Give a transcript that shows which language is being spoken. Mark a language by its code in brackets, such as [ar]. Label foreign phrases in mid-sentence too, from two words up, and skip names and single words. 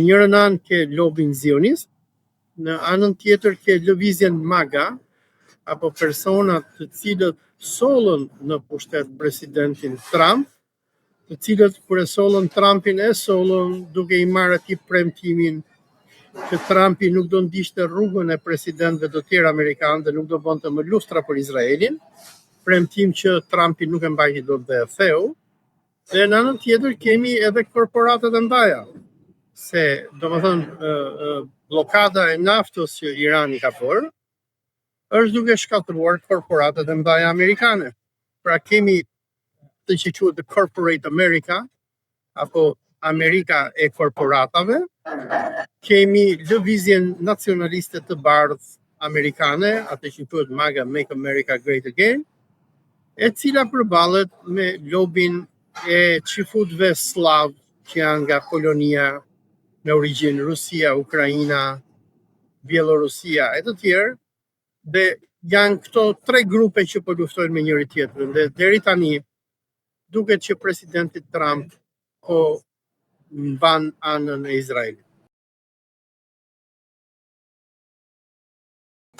[sq] njërin anë ke lobin zionist, në anën tjetër ke lëvizjen MAGA, apo personat të cilët sollën në pushtet presidentin Trump, të cilët kur e sollën Trumpin e sollën duke i marrë atij premtimin që Trumpi nuk do ndiqte rrugën e presidentëve të tjerë amerikanë dhe nuk do bënte më luftra për Izraelin, premtim që Trumpi nuk e mbajti dot dhe e theu. Dhe në anën tjetër kemi edhe korporatat e mëdha, se domethënë bllokada e naftës që Irani ka bërë është duke shkatruar korporatat e mëdha amerikane. Pra kemi të që quhet [en] the corporate America, [sq] apo Amerika e korporatave, kemi lëvizjen nacionaliste të bardhë amerikane, atë që quhet MAGA, [en] Make America Great Again, [sq] e cila përballet me lobin e çifutëve slav që janë nga Polonia, me origjinë Rusia, Ukraina, Bielorusia e të tjerë, dhe janë këto 3 grupe që po luftojnë me njëri tjetrin, dhe deri tani duket që presidenti Trump po mban anën e Izraelit.